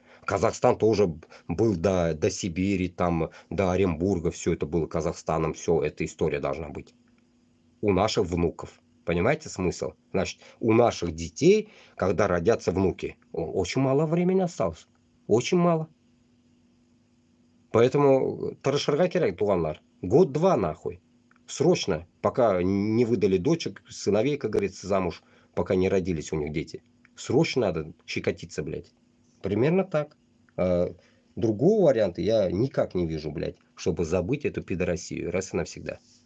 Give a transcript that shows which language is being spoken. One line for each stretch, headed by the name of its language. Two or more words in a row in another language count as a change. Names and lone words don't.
Russian: Казахстан тоже был до Сибири, там, до Оренбурга, все это было Казахстаном, все, эта история должна быть. У наших внуков. Понимаете смысл? Значит, у наших детей, когда родятся внуки, очень мало времени осталось. Очень мало. Поэтому
Kazakh: тарашырға керек туғандар.
Russian: Год-два нахуй. Срочно, пока не выдали дочек, сыновей, как говорится, замуж, пока не родились у них дети. Срочно надо щекотиться, блядь. Примерно так. Другого варианта я никак не вижу, блядь, чтобы забыть эту пидорасию раз и навсегда.